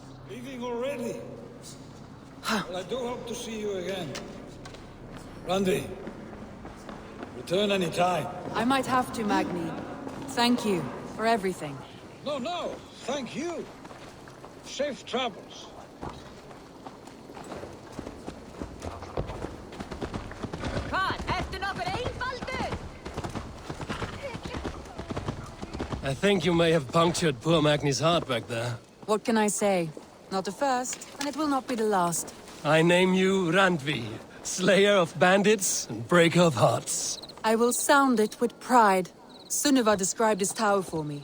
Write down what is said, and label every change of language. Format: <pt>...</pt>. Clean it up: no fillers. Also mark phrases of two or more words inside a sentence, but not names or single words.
<en>Leaving already? Well, I do hope to see you again. Randy, return any time. I might have to, Magni. Thank you for everything. No, thank you. Safe travels.</en> <is>Hvað, ertu nokkur einfaldur?</is> <en>I think you may have punctured poor Magni's heart back there. What can I say? Not the first, and it will not be the last. I name you Randvi, slayer of bandits and breaker of hearts. I will sound it with pride. Sunniva described this tower for me.</en>